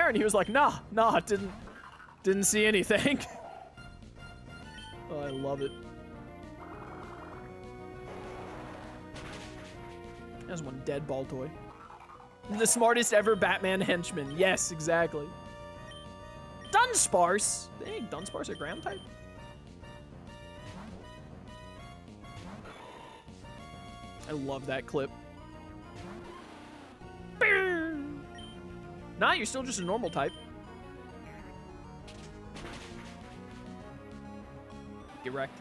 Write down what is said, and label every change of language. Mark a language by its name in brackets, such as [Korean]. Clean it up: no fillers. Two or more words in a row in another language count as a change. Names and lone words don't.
[English] And he was like, nah, didn't see anything. Oh, I love it. There's one dead ball toy. The smartest ever Batman henchman. Yes, exactly. Dunsparce. Dang, Dunsparce a ground type? I love that clip. Nah, you're still just a normal type. Get wrecked.